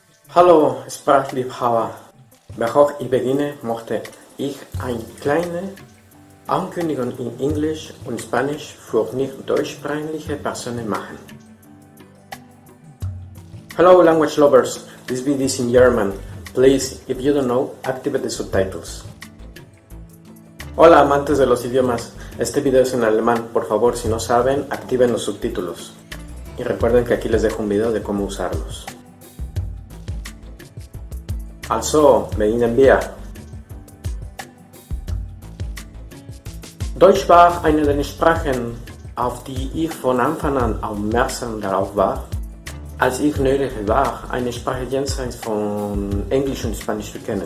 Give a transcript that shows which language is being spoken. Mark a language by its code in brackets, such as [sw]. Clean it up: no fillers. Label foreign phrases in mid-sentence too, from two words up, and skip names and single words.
[de] Hallo Sprachliebhaber, bevor ich beginne, möchte ich eine kleine Ankündigung in Englisch und Spanisch für nicht deutschsprachige Personen machen. [en] Hello language lovers, this video is in German. Please, if you don't know, activate the subtitles. [es] Hola amantes de los idiomas, este video es en alemán, por favor si no saben, activen los subtítulos. Y recuerden que aquí les dejo un video de cómo usarlos. [de] Also, beginnen wir. Deutsch war eine der Sprachen, auf die ich von Anfang an aufmerksam darauf war, als ich neugierig war, eine Sprache jenseits von Englisch und Spanisch zu kennen.